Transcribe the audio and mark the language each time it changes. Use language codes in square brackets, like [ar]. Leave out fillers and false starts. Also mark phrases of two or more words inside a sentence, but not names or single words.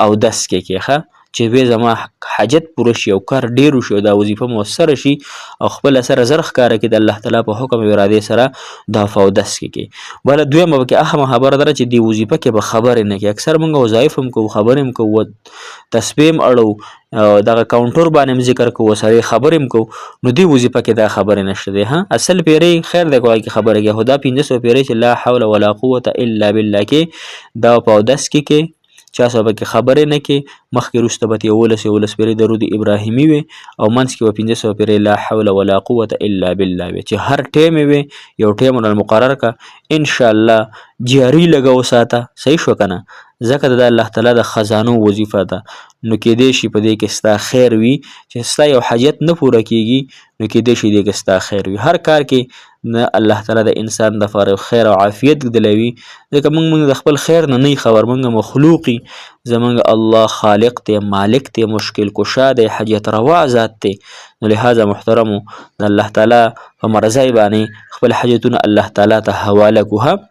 [ps] اودس کې ښه چې وی زما حاجت پوره شي او کار ډیر وشي دا وظیفه موثره شي او خپل سره زر ښکاره کړي د الله تعالی په حکم او ارادې سره دا په اودس کې بله دویمه پکې اهمه خبره ده چې دې وظیفه کې به خبرې نه کوي اکثر موږ وظایف هم کوو خبرې هم کوو تسبیح هم اړو دغه کاونټر باندې هم ذکر کوو سړی خبرې هم کوو نو دې وظیفه کې دا خبرې نشته دی ها اصل پیرې خیر دی کوی کې خبرې کوي خو دا 1500 پیرې چې [ar] لا حول ولا قوة الا بالله [ps] کې دا په اودس کې چا سبا کې خبرې نه کې مخکې وروسته به 11 پیرې درود ابراهیمي وي او منځ کې به 1500 پیرې [ar] لا حول ولا قوة الا بالله [ps] وي چې هر ټیم وي یو ټیم مقرر کا [ar] ان شاء الله [ps] جاری لګو ساته صحیح شو کنه ځکه د الله تعالی د خزانو وظیفه ده نو کېدای شي په دې کې ستا خیر وي چې ستا یو حاجت نه پوره کیږي نو کېدای شي دې کې ستا خیر وي هر کار کې نه الله تعالی د انسان د فارغ خیر او عافیت ګدلوي ځکه موږ د خپل خیر نه خبر موږ مخلوقي زمونږ الله خالق دی مالک دی مشکل کشا دی حاجت روا ذات دی نو لهذا محترمو د الله تعالی په مرضی باندې خپل حاجتونه الله تعالی ته حواله کوه